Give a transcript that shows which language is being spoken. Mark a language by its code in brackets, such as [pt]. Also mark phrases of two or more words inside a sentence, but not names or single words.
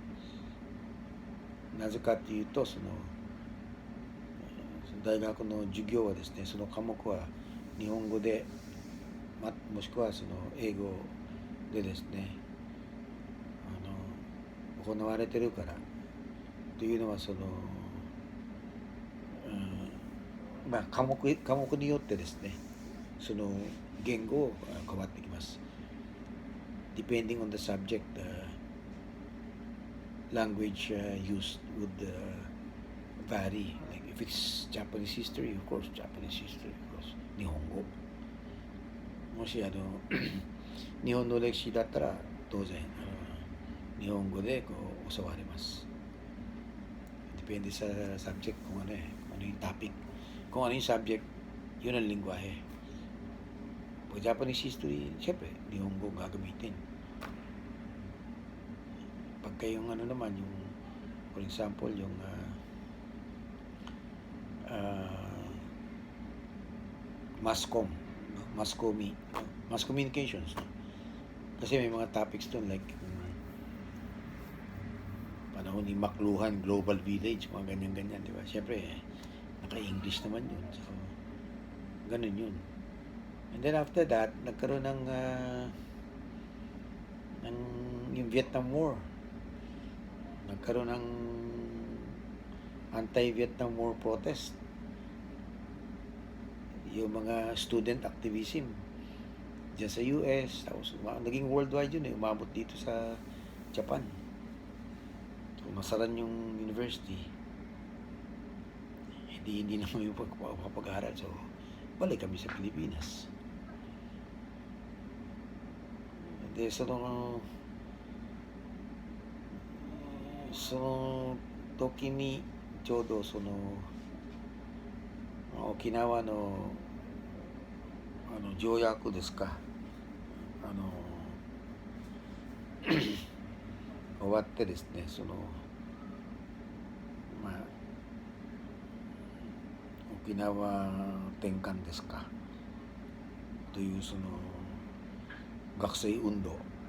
[ja] なぜかというと、その大学の授業はですね、その科目は日本語で、もしくはその英語でですね、行われてるからというのは、その、科目によってですね、その言語を変わってきます。 [en] Depending on the subject, language used would vary. Like if it's Japanese history, of course, Japanese history, of course, [ja] 日本語。もし日本の歴史だったら当然日本語でこう教わります。 [tl] Depende sa subject kung ano yung topic. Kung ano yung subject, yun ang lingwahe. Pag [en] Japanese history, [tl] syempre, nihongo gagamitin. Pagka yung naman, yung, [en] for example, [tl] yung [en] mass communications. [tl] No? Kasi may mga topics doon like panahon ni Makluhan, Global Village, mga ganyan-ganyan, di ba? Siyempre, naka-English naman yun. So, ganun yun. And then after that, nagkaroon ng yung Vietnam War. Nagkaroon ng anti-Vietnam War protest. Yung mga [en] student activism [tl] dyan sa US, tapos naging worldwide yun umabot dito sa Japan. So, nasaran yung university. Hindi naman yung pag-aaral. So, balik kami sa Pilipinas. [ja] で、その時にちょうど沖縄の条約ですか終わってですね沖縄転換ですかという学生運動